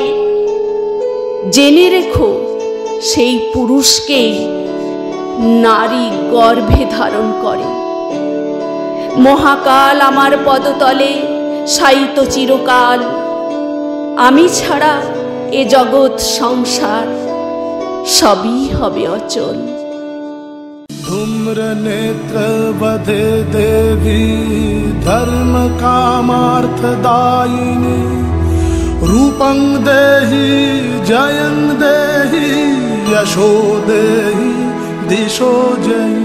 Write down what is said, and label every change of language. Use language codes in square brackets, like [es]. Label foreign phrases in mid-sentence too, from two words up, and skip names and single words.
[bn] জেনে রেখো সেই পুরুষকেই নারী গর্ভে ধারণ করে। মহাকাল আমার পদতলে শায়িত চিরকাল। আমি ছাড়া এ জগৎ সংসার সবই হবে অচল। [sa] धूम्र नेत्र वधे देवी धर्म कामार्थदायिनी। रूपं देहि जयं देहि यशो देहि दिशो जयि।